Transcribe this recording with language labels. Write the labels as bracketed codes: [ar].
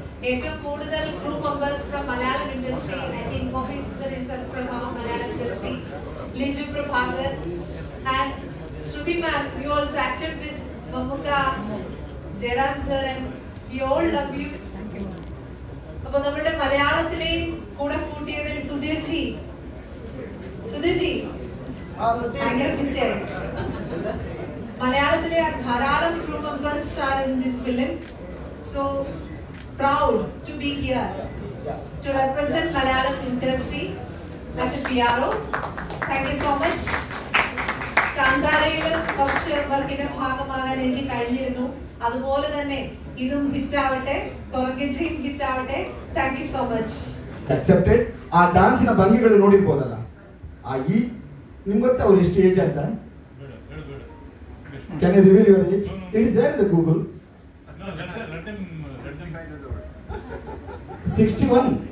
[ml] ഏറ്റവും കൂടുതൽ [en] crew members from Malayalam industry, I think Kofi Sundar is from our Malayalam industry, Liju Prabhakar and Shruti ma'am. You also acted with Mamukka, Jairam sir, and we all love you. [ml] അപ്പോൾ നമ്മുടെ മലയാളത്തിലെയും കൂടെ കൂട്ടിയതിൽ Sudheer G ഭയങ്കര ബിസിയായി. മലയാളത്തിലെ ധാരാളം [en] crew members are in this film, so proud to be here to represent Malayalam industry as a PRO. Thank you so much. [ml] കാന്താരയിൽ കുറച്ച് വർക്കിന്റെ ഭാഗമാകാൻ എനിക്ക് കഴിഞ്ഞിരുന്നു. അതുപോലെ തന്നെ ഇതും ഹിറ്റ് ആവട്ടെ, കൊറഗജയും ഹിറ്റ് ആവട്ടെ. [en] Thank you so much. Accepted. [kn] ಆ ಡಾನ್ಸಿನ ಭಂಗಿಗಳು ನೋಡಿರ್ಬೋದಲ್ಲ, ಆ ಈ ನಿಮ್ಗೆ ಗೊತ್ತಾ ಅವ್ರು ಎಷ್ಟು ಏಜ್ ಅಂತ? [en] Can you reveal your age? It is there in the Google. 61.